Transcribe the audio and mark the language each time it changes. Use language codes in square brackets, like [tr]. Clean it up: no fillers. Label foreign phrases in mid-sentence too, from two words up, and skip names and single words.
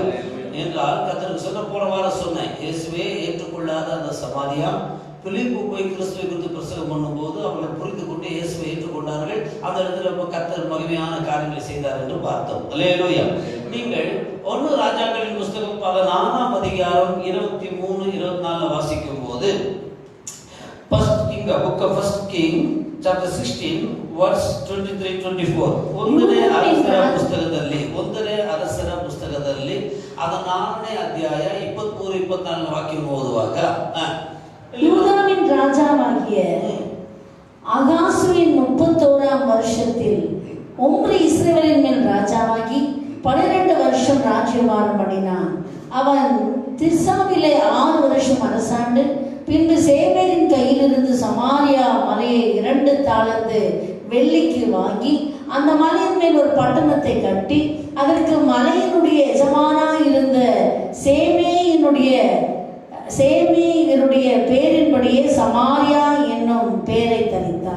[ta] என்றால் கர்த்தருக்கு சொன்ன போன வாரம் சொன்னேன், இயேசுவே ஏற்றுக்கொள்ளாத அந்த சமாரியா பிலிப்பு போய் கிறிஸ்துவை குறித்து பிரசங்கம் பண்ணும்போது அவங்களை புரிந்து கொண்டு இயேசுவை ஏற்றுக்கொண்டார்கள். அந்த இடத்துல கர்த்தர் மகிமையான காரியங்களை செய்தார் என்று பார்த்தோம். அல்லேலூயா. நீங்கள் 1 ராஜாக்களின் புஸ்தகம் 14ஆம் அதிகாரம் 23, 24 வாசிக்கும் போது, [en] book of 1 King chapter 16 verse 23, 24 [kn] ಒಂದನೇ ಅರಸರ ಪುಸ್ತಕದಲ್ಲಿ ಅದ 4ನೇ ಅಧ್ಯಾಯ 23, 24 ವಾಕ್ಯವನ್ನು ಓದುವಾಗ, [ta] யூதாவின் ராஜாவாகிய ஆகாசுவின் 31ஆம் வருஷத்தில் ஒம்ரி இஸ்ரவேலின் மேல் ராஜாவாகி 12 வருஷம் ராஜ்யபாரம் பண்ணினான். அவன் திர்சாவிலே 6 வருஷம் அரசாண்டு பின்பு சேமேரின் கையிலிருந்து சமாரியா மலையை 2 தாலந்து வெள்ளிக்கு வாங்கி அந்த மலையின் மேல் ஒரு பட்டணத்தை கட்டி அதற்கு மலையினுடைய எஜமானாய் இருந்த சேமேயினுடைய பேரின்படியே சமாரியா என்னும் பெயரை தரித்தார்.